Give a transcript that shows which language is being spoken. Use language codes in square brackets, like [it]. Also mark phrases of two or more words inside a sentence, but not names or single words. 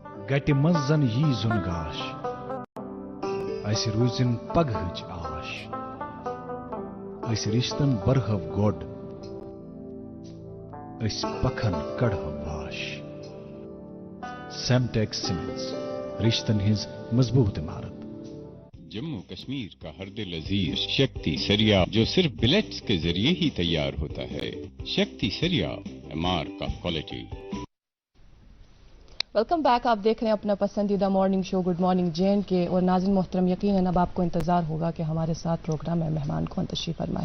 [ks] گٹہِ منٛز زن یی زُن گاش اَسہِ روٗزِن پگہٕچ آش أسۍ رِشتن برہو گۄڈ أسۍ پکھن کڑہو واش [ur] سیمٹیک سیمنٹس [ks] رشتن ہٕنٛز مضبوط عمارت [ur] جموں کشمیر کا ہر دل عزیز شکتی سریا جو صرف بلیٹس کے ذریعے ہی تیار ہوتا ہے شکتی سریا [en] mark of quality welcome back. [ur] آپ دیکھ رہے ہیں اپنا پسندیدہ مارننگ شو گڈ مارننگ جین کے. اور ناظرین محترم یقیناً اب آپ کو انتظار ہوگا کہ ہمارے ساتھ پروگرام میں مہمان کون تشریف فرما ہے.